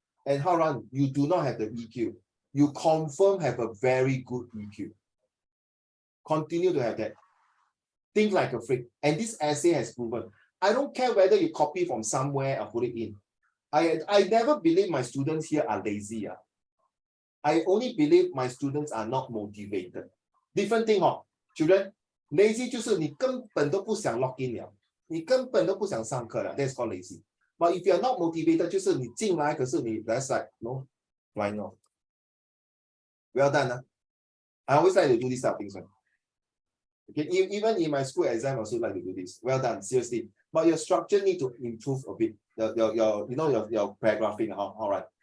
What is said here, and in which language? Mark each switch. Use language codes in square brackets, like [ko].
[en] And Haran, you do not have the EQ. You confirm have a very good EQ. Continue to have that. Think like a freak. And this essay has proven. I don't care whether you copy from somewhere or put it in. I never believe my students here are lazy. I only believe my students are not motivated. Different thing, children. [zh] Lazy 就是你根本都不想 log in 了，你根本都不想上课了。 [en] That's called lazy. But if you're not motivated, [zh] 就是你进来，可是你 [en] that's like no, why not? Well done. I always like to do this type of things. Okay, even in my school exam, I also like to do this. Well done, seriously. But your structure need to improve a bit. Your paragraphing. All right.